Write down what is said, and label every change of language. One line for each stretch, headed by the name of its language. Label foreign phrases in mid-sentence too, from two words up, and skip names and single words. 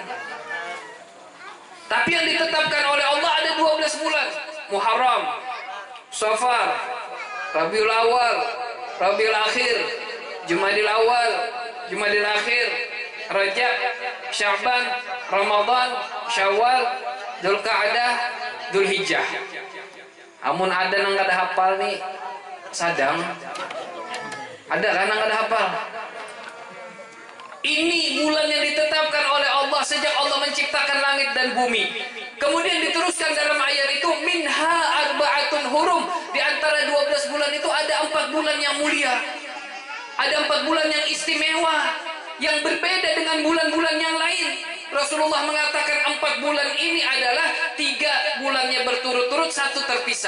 Indonesian: Tapi yang ditetapkan oleh Allah ada 12 bulan. Muharram, Safar, Rabiul Awal, Rabiul Akhir, Jumadil Awal, Jumadil Akhir, Rajab, Sya'ban, Ramadan, Syawal, Dzulqa'dah, Dzulhijjah.
Banjar: Amun ada nang kada hafal nih sadang. Ada kan nang kada hafal?
Indonesian: Ini bulan yang ditetapkan oleh Allah sejak Allah menciptakan langit dan bumi. Kemudian diteruskan dalam ayat itu
Arabic: منها أربعة حرم.
Indonesian: Di antara 12 bulan itu ada 4 bulan yang mulia. Ada 4 bulan yang istimewa, yang berbeda dengan bulan-bulan yang lain. Rasulullah mengatakan 4 bulan ini adalah 3 bulannya berturut-turut, 1 terpisah.